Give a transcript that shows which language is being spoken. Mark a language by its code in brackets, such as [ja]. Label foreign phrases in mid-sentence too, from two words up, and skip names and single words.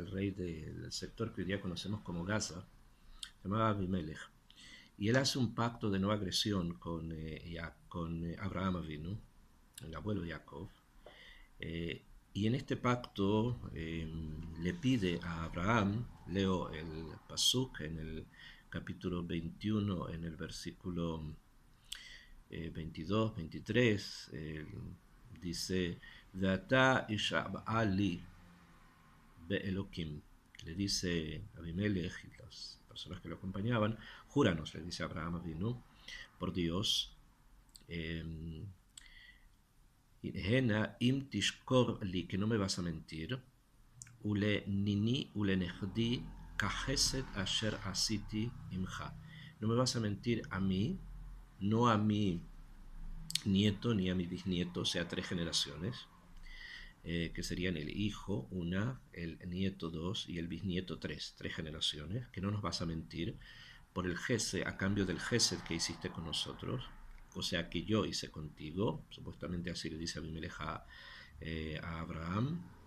[es] el rey del sector que hoy día conocemos como Gaza, se llamaba Abimelech, y él hace un pacto de no agresión con Abraham Avinu, el abuelo de Jacob, y en este pacto le pide a Abraham, leo el pasuk en el capítulo 21, en el versículo 22, 23, dice, [he] ועתה השבעה לי באלוקים, [es] le dice Abimelech y las personas que lo acompañaban, júranos, le dice Abraham Avinu, por Dios, [he] הנה אם תשקר לי, [es] que no me vas a mentir, [he] ולניני ולנכדי כחסד אשר עשיתי עמך, [es] no me vas a mentir a mí, no a mi nieto ni a mi bisnieto, o sea, 3 generaciones, que serían el hijo, una, el nieto, 2 y el bisnieto, 3 generaciones, que no nos vas a mentir por el gesed, a cambio del gesed que hiciste con nosotros, o sea, que yo hice contigo, supuestamente así le dice Abimelech a Abraham,